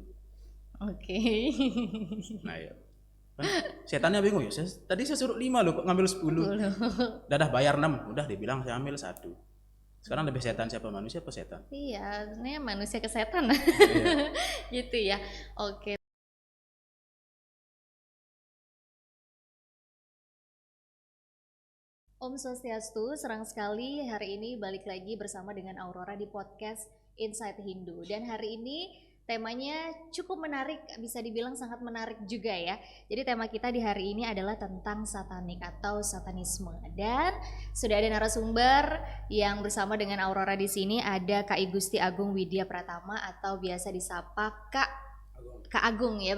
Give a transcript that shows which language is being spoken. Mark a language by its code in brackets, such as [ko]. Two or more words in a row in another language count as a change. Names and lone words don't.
[id] Oke. Nah ya, kan setannya bingung ya, tadi saya suruh 5 loh, kok ngambil 10. Dadah bayar 6, udah dibilang saya ambil 1. Sekarang lebih setan siapa, manusia apa setan? Iya, sebenarnya manusia ke setan. Iya. Gitu ya. Oke. [sa] Om Swastiastu, [id] serang sekali hari ini balik lagi bersama dengan Aurora di podcast Insight Hindu. Dan hari ini temanya cukup menarik, bisa dibilang sangat menarik juga ya. Jadi tema kita di hari ini adalah tentang satanik atau satanisme. Dan sudah ada narasumber yang bersama dengan Aurora di sini, ada Kak Igusti Agung Widya Pratama atau biasa disapa Kak Agung ya.